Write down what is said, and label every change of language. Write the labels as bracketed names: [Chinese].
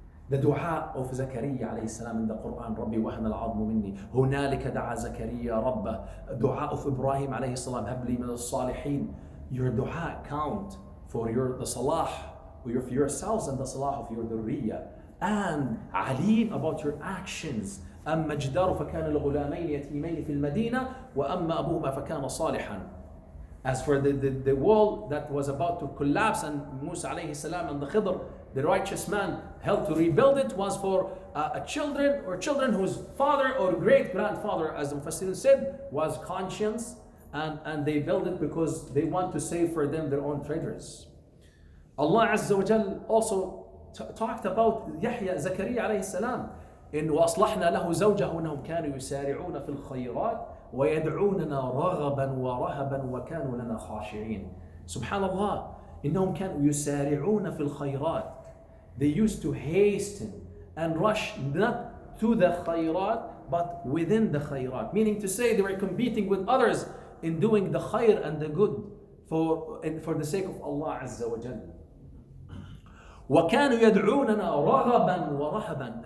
[English] The dua of Zakaria alayhi salam in the Quran, [Arabic] Rabbi wahana al-'azmu minni, hunalika da'a Zakaria rabbah. [English] Dua of Ibrahim alayhi salam, [Arabic] habli min al-salihin. [English] Your dua count for the salah for yourselves and the salah of your dhurriyyah. And alim about your actions. [Arabic] أما جدار فكان لغلامين يتيمين في المدينة وأما أبوهما فكان صالحا. [English] As for the wall that was about to collapse, and Musa alayhi salam and the Khidr, the righteous man, helped to rebuild it, was for children whose father or great grandfather, as the Mufassirin said, was conscious, and they built it because they want to save for them their own treasures. Allah Azza wa Jal also talked about Yahya, Zakaria alayhi salam, in [Arabic] وَأَصْلَحْنَا لَهُ زَوْجَهُ إِنَّهُمْ كَانُوا يُسَارِعُونَ فِي الْخَيْرَاتِ وَيَدْعُونَنَا رَغَبًا وَرَهَبًا وَكَانُوا لَنَا خَاشِعِينَ. Subhanallah, إِنَّهُمْ كَانُوا يُسَارِعُونَ فِي الْخَيْرَاتِ. [English] They used to hasten and rush not to the khayrat, but within the khayrat. Meaning to say, they were competing with others in doing the khayr and the good for the sake of Allah Azza wa Jalla. [Arabic] وَكَانُوا يَدْعُونَنَا رَغَبًا وَرَهَبًا.